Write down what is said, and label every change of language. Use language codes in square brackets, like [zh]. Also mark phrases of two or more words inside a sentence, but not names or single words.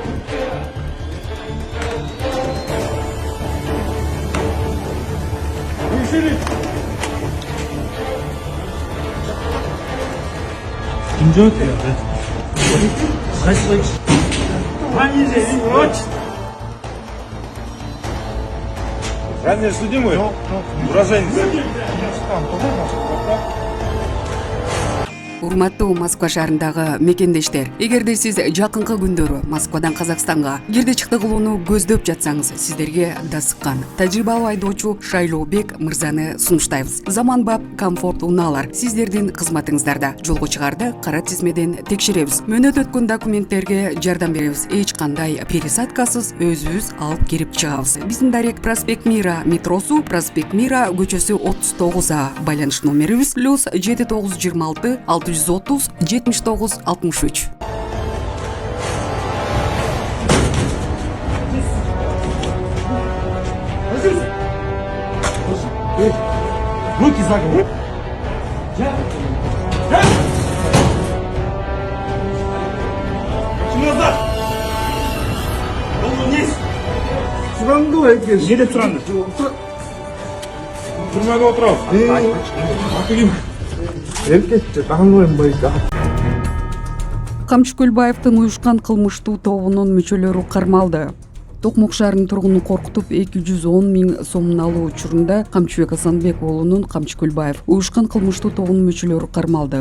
[tr] Kim yok ya? [ru] Ранее судимый? Уроженец. [ky] Урматтуу Москва шаарындагы мекендештер, эгерде сиз жакынкы күндөрү Москвадан Казакстанга кирди чыкты кылууну көздөп жатсаңыз, сиздерге да сыккан тажрыйбалуу айдоочу Шайлообек мырзаны сунуштайбыз. Заманбап комфорт унаалар сиздердин кызматыңыздарда. Жолго чыгарды кара тизмеден текшеребиз. Мөөнөт өткөн документтерге жардам беребиз. Эч кандай пересадкасыз өзүбүз алып кирип чыгабыз. Биздин Дарек Проспект Мира метросу, Проспект Мира көчөсү 39А, байланыш номерибиз +7926 630 79 63. [ru] Руки за голову. Назад. Вниз. [ky] Суранды экен. [tt] Неде суранды? Түрмәдә отырам. Эркекче таңлайбайда. [ky] Камчы Көлбаевдин уюшкан кылмыштуу тобунун мүчөлөрү кармалды. Токмок шаарынын тургунун коркутуп 210 000 сомун алуу учурунда Камчыбек Асанбек уулунун Камчы Көлбаев уюшкан кылмыштуу тобунун мүчөлөрү кармалды.